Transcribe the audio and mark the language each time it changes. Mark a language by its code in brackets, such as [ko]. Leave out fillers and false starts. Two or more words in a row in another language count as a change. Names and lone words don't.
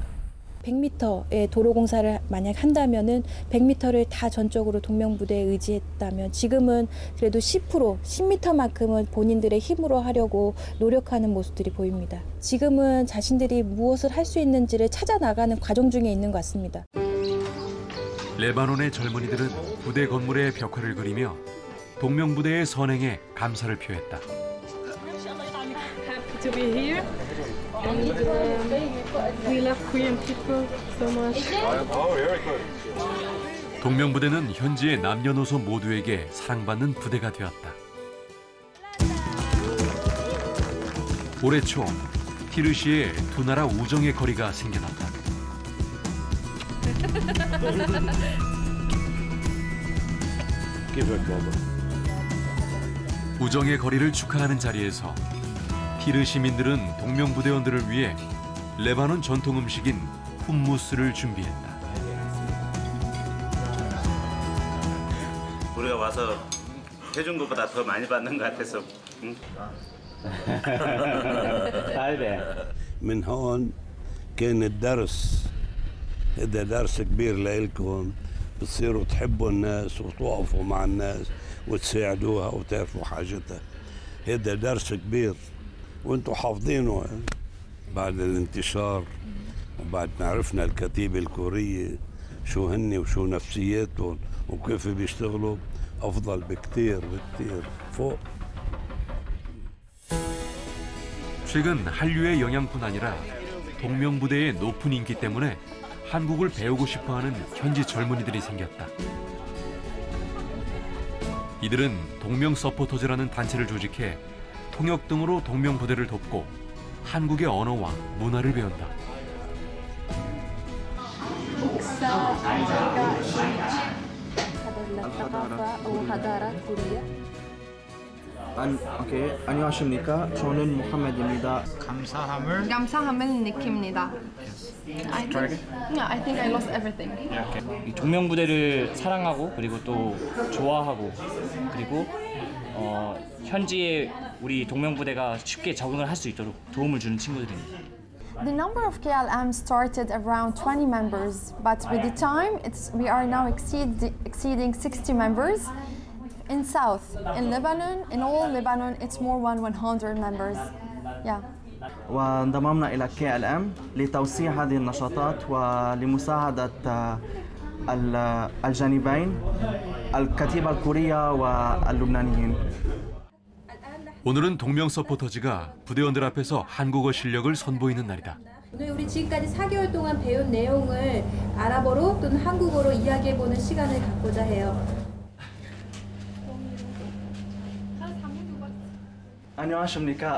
[ko] 100m의 도로 공사를 만약 한다면은 100m를 다 전적으로 동명부대에 의지했다면 지금은 그래도 10m만큼은 본인들의 힘으로 하려고 노력하는 모습들이 보입니다. 지금은 자신들이 무엇을 할 수 있는지를 찾아 나가는 과정 중에 있는 것 같습니다. 레바논의 젊은이들은 부대 건물의 벽화를 그리며 동명부대의 선행에 감사를 표했다. [en] To be here. And we love Korean people so much. [ko] 동명부대는 현지의 남녀노소 모두에게 사랑받는 부대가 되었다. 올해 초 피르시에 두 나라 우정의 거리가 생겨났다. 우정의 거리를 축하하는 자리에서 피르 시민들은 동명부대원들을 위해 레바논 전통 음식인 훔무스를 준비했다. 우리가 와서 해준 것보다 더 많이 받는 것 같아서. 응? [ar] من هون كان الدرس هذا درس كبير لإلكم بتصيروا تحبوا الناس وتوقفوا مع الناس وتساعدوها وتعرفوا حاجتها هذا درس كبير وانتم حافظينه بعد الانتشار وبعد ما عرفنا الكتيبة الكورية شو هن وشو نفسياتهم وكيف بيشتغلوا أفضل بكتير فوق. [ko] 최근 한류의 영향뿐 아니라 동명부대의 높은 인기 때문에 한국을 배우고 싶어하는 현지 젊은이들이 생겼다. 이들은 동명 서포터즈라는 단체를 조직해 통역 등으로 동명부대를 돕고 한국의 언어와 문화를 배운다. 안녕하십니까. 저는 모하메드입니다. 감사함을 느낍니다. [en] I think I lost everything. [ko] 이 동명부대를 사랑하고 그리고 또 좋아하고 그리고 현지에 우리 동명부대가 쉽게 적응을 할 수 있도록 도움을 주는 친구들입니다. [en] The number of KLM started around 20 members, but with the time, we are now exceeding 60 members. In South, in Lebanon, in all Lebanon, it's more than 100 members. Yeah. [ar] وانضممنا إلى KLM لتوسيع هذه النشاطات ولمساعدة الجانبين الكتيبة الكورية واللبنانيين. [ko] 오늘은 동명 서포터즈가 부대원들 앞에서 한국어 실력을 선보이는 날이다. 오늘 우리 지금까지 4개월 동안 배운 내용을 아랍어로 또는 한국어로 이야기해보는 시간을 갖고자 해요. 안녕하십니까.